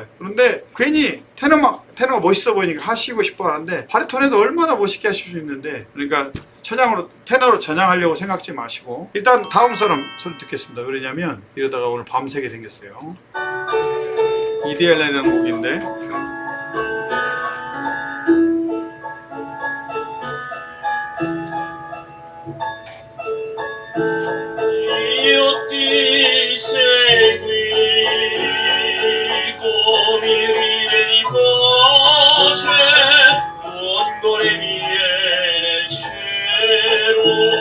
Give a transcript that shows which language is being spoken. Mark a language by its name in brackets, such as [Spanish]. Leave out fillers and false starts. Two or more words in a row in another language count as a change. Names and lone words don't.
[Korean] 그런데 괜히 테너가 멋있어 보이니까 하시고 싶어 하는데 바리톤에도 얼마나 멋있게 하실 수 있는데, 그러니까 테너로 전향하려고 생각지 마시고 일단 다음 사람 소리 듣겠습니다. 왜냐면 이러다가 오늘 밤새게 생겼어요. 이데알이라는 곡인데 [Italian] Io ti seguì come ride di pace lungo le vie del cielo.